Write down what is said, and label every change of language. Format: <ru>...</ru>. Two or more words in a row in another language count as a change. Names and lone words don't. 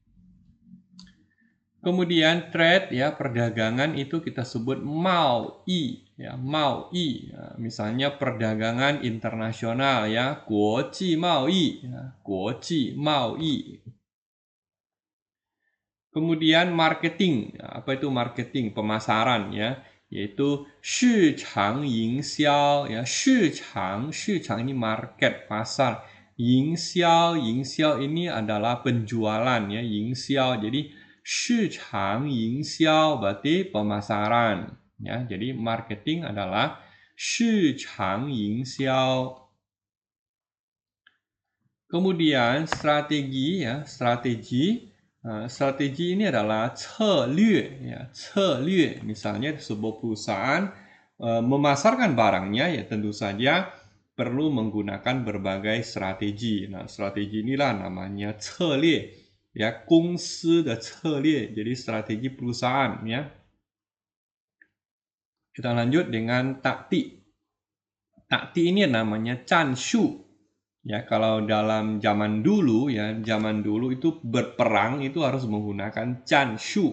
<id>Kemudian trade ya, perdagangan itu kita sebut mao-i ya, mao-i. Nah, misalnya perdagangan internasional ya,</id> <zh>国际贸易</zh> <id>ya,</id> <zh>国际贸易.</zh> <id>Kemudian marketing. Apa itu marketing? Pemasaran ya, yaitu</id> <zh>市场营销</zh> <id>ya, 市场 ini market, pasar. 营销 ini adalah penjualan ya, 营销. Jadi</id> <zh>市场营销</zh> <id>berarti pemasaran ya. Jadi marketing adalah</id> <zh>市场营销.</zh> <id>Kemudian strategi ya, strategi. Strategi ini adalah 策略 ya, 策略. Misalnya sebuah perusahaan memasarkan barangnya ya, tentu saja perlu menggunakan berbagai strategi. Nah, strategi inilah namanya 策略 ya,</id> <zh>公司的策略.</zh> <id>Jadi strategi perusahaan ya. Kita lanjut dengan taktik. Taktik ini namanya 战术. Ya, kalau dalam zaman dulu ya, zaman dulu itu berperang itu harus menggunakan janshu.</id>